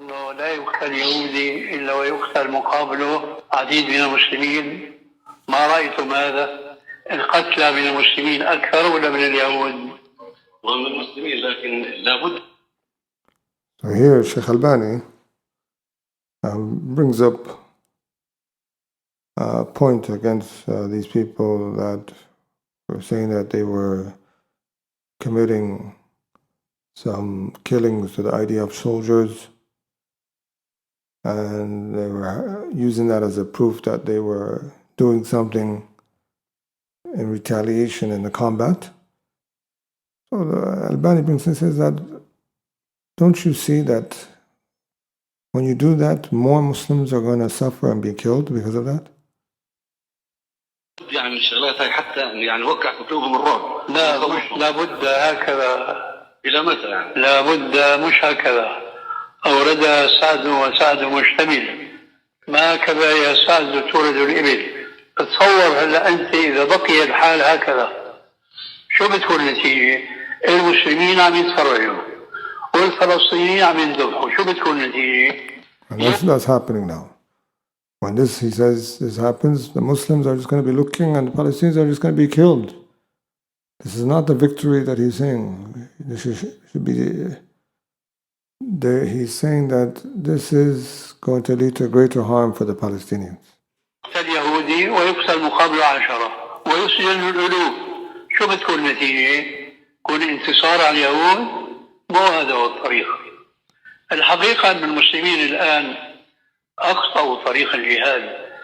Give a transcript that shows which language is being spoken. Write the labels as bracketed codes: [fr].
[ar] لا يقتل يهودي إلا ويقتل مقابله عديد من المسلمين. ما رأيتم هذا؟ القتلى من المسلمين أكثر ولا من اليهود؟ ومن المسلمين لكن لابد. [en] So here Sheikh Albani brings up a point against these people that were saying that they were committing some killings to the IDF soldiers, and they were using that as a proof that they were doing something in retaliation in the combat. So the Albani brings and says that, don't you see that when you do that, more Muslims are going to suffer and be killed because of that? [ar] يعني الشغلات هاي حتى يعني وقع في قلوبهم الرعب. لابد هكذا. إلى متى يعني؟ لابد مش هكذا. أورد سعد وسعد مشتمل. ما هكذا يا سعد تورد الإبل. تصور هلا أنت إذا بقي الحال هكذا شو بتكون النتيجة؟ المسلمين عم يتفرجوا والفلسطينيين عم ينذبحوا، شو بتكون النتيجة؟ [en] And that's happening now. When he says this happens, the Muslims are just going to be looking and the Palestinians are just going to be killed. This is not the victory that he's saying. This should be he's saying that this is going to lead to greater harm for the Palestinians. [ar] اليهودي ويقتل مقابله 10 ويسجن الألوف، شو بتكون النتيجة؟ يكون انتصار على اليهود؟ مو هذا هو الطريق. الحقيقة أن المسلمين الآن أخطأوا طريق الجهاد.